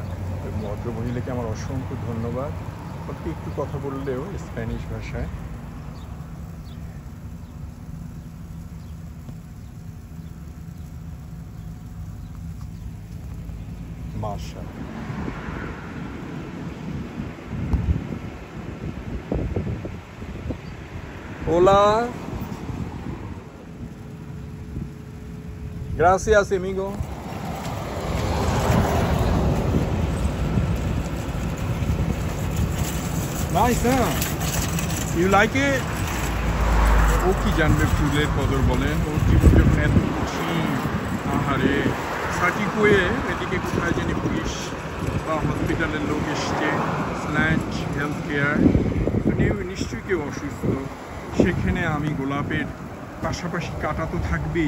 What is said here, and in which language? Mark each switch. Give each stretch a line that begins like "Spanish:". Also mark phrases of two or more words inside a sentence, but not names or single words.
Bangla: ভদ্র মহিলাকে আমার অসংখ্য ধন্যবাদ। অল্প একটু কথা বললেও স্প্যানিশ ভাষায়। মাশাআল্লাহ।
Spanish: Hola. Gracias, amigo.
English: Nice, huh? You like it?
Bangla: ও কি জানবে ফুলের কদর বলেন? ওর জীবন যখন এত কঠিন। আহারে, সাটিকুয়ে এদিকে কোথায় জানি পুলিশ বা হসপিটালের লোক এসছে, স্ল্যান্ট হেলথ কেয়ার। নিশ্চয়ই কেউ অসুস্থ। সেখানে আমি গোলাপের পাশাপাশি কাটা তো থাকবেই।